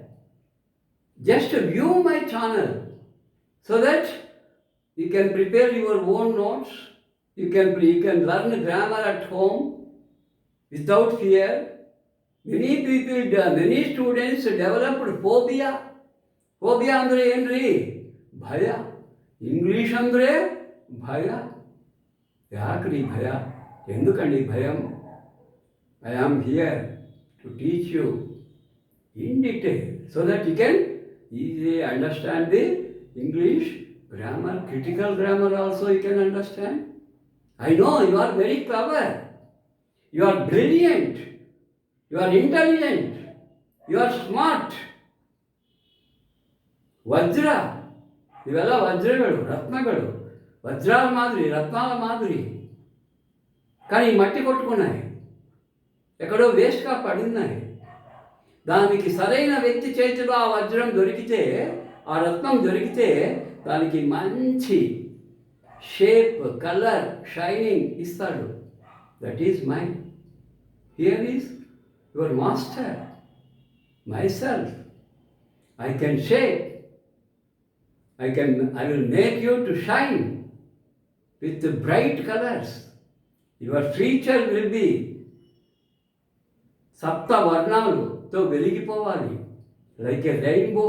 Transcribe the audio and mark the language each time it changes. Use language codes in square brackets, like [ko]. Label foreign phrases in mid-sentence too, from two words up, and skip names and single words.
[en] Just view my channel so that you can prepare your own notes. You can learn grammar at home without fear. Many people, many students developed phobia. [kn] Phobia andre ಏನ್ರಿ? ಭಯ. ಇಂಗ್ಲೀಷ್ ಅಂದರೆ ಭಯ. ಯಾಕ್ರಿ ಭಯ? [te] ఎందుకండి భయం? [en] I am here to teach you in detail so that you can easily understand the English grammar, critical grammar also you can understand. I know you are very clever, you are brilliant, you are intelligent, you are smart. [kn] ವಜ್ರ, ಇವೆಲ್ಲ ವಜ್ರಗಳು, [te] రత్నಗಳು, వజ్రాల మాదిరి, రత్నాల మాదిరి. కానీ మట్టి కొట్టుకున్నాయి, ఎక్కడో వేస్ట్గా పడున్నాయి. దానికి సరైన వ్యక్తి చేతిలో ఆ వజ్రం దొరికితే, ఆ రత్నం దొరికితే దానికి మంచి షేప్, కలర్, షైనింగ్ ఇస్తాడు. [en] That is my. Here is your master, myself. I can shape, I will make you to shine with the bright colors. Your future will be [te] సప్త వర్ణాలతో వెలిగిపోవాలి, [en] like a rainbow.